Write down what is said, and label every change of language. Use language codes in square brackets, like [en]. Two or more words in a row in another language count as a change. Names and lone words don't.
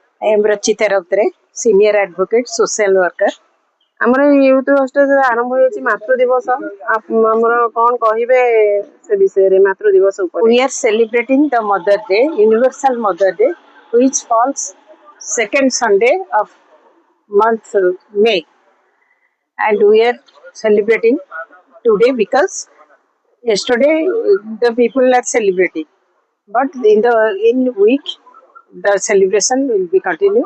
[en] I am Rachita Rautre, Senior Advocate, Social Worker. [or] ଆମର ୟୁଥ ହଷ୍ଟେଲ ଆରମ୍ଭ ହୋଇଛି ମାତୃ ଦିବସ ଆମର କଣ କହିବେ ସେ ବିଷୟରେ ମାତୃ ଦିବସ ଉପରେ [en] We are celebrating the Mother Day, Universal Mother Day, which falls second Sunday of month May, and we are celebrating today because yesterday the people are celebrating, but in week the celebration will be continued.